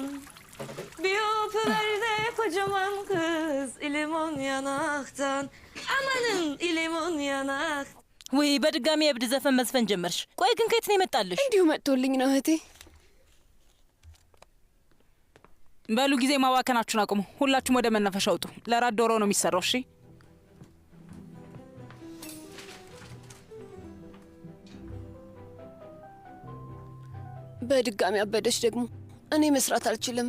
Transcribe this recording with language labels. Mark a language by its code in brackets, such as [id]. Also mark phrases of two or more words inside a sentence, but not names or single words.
[tr] Bir öpüver de kocaman kız, limon yanaktan. Amanın limon yanak. [am] ወይ በድጋሚ የብድ ዘፈን መዝፈን ጀመርሽ። ቆይ ግን ከየት ነው የመጣልሽ? እንዲሁ መጥቶልኝ ነው እህቴ። በሉ ጊዜ ማባከናችሁን አቁሙ። ሁላችሁም ወደ መናፈሻ ውጡ። ለራት ዶሮ ነው የሚሰራው። እሺ በድጋሚ አበደች ደግሞ። እኔ መስራት አልችልም።